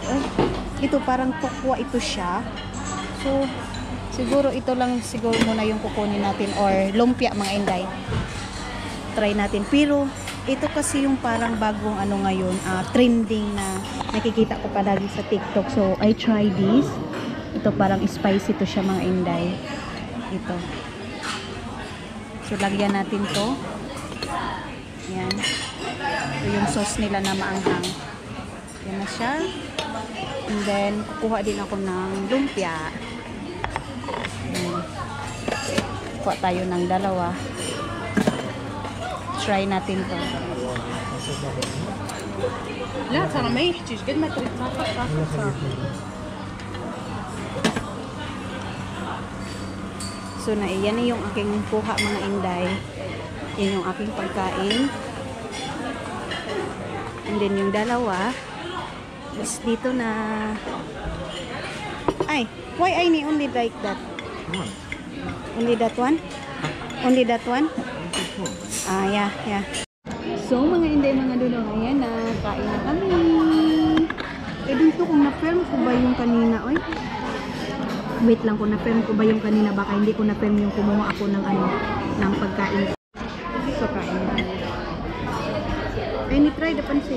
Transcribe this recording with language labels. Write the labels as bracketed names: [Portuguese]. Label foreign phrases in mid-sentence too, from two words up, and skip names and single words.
[Filipino] Eh, ito parang tokwa ito siya. So, siguro ito lang siguro muna yung kukunin natin or lumpia mga inday. Try natin. Pero, ito kasi yung parang bagong ano ngayon, trending na nakikita ko palagi sa TikTok. [English] So, I try this. [Filipino] Ito parang spicy to siya mga inday. Ito. So, lagyan natin to. Yan. Ito yung sauce nila na maanghang. Yan na siya. [English] And then, [Filipino] kukuha din ako ng lumpia. Yan. Kuha tayo ng dalawa. Try natin to. [Arabic] لا ترى ما يحتاج قد ما تريد تاخذ. [Filipino] So na yan yung aking kuha mga inday. Yan yung aking pagkain. [English] And then [Filipino] yung dalawa is dito na. Ay, [English] why I need only like that? Only that one? Only that one? Yeah. So, [Filipino] mga inday, mga dulong, ayan na, kain na kami. Eh, dito kung na-film ko ba yung kanina, oy? Wait lang, kung na-film ko ba yung kanina, baka hindi ko na-film yung kumuha ako ng ano, ng pagkain. So, kain na. Ay, ni-try the pansit.